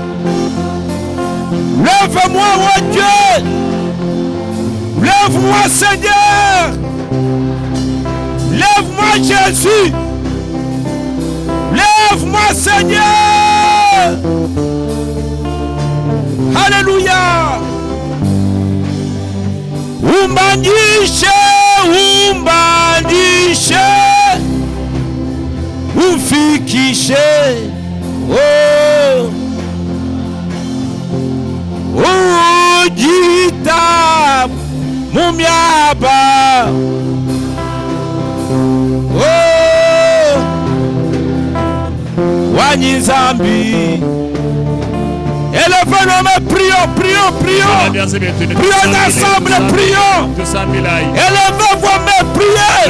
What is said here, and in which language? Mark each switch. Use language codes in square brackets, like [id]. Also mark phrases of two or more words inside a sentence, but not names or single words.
[fr] Lève-moi, oh Dieu. Lève-moi, Seigneur. Lève-moi, Jésus. Lève-moi, Seigneur. Alléluia. [sw] Umbandishe, umbandishe, ufikishe, oh, ujita mumiaba, oh, wanyizambi. [fr] Élevez-nous, mais prions. Prions ensemble, prions. Élevez-vous, mais priez.